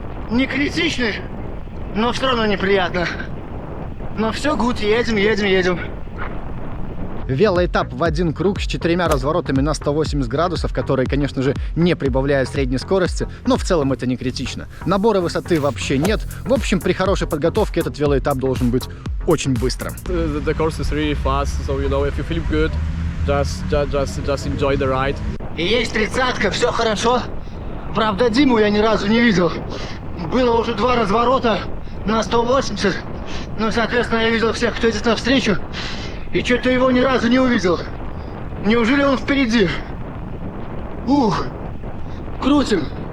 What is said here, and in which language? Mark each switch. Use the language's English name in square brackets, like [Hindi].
[Russian] Не критичный, но все равно неприятно. Но все гуд, едем. Велоэтап в один круг с 4 разворотами на 180 градусов, которые, конечно же, не прибавляют средней скорости, но в целом это не критично. Набора высоты вообще нет. В общем, при хорошей подготовке этот велоэтап должен быть очень быстрым. [English] The course is really fast, so you know if you feel good, just enjoy the ride. [Russian] И есть 30-ка, все хорошо. Правда, Диму я ни разу не видел. Было уже 2 разворота на 180. Ну, соответственно, я видел всех, кто идет навстречу. И что-то его ни разу не увидел. Неужели он впереди? Ух, крутим.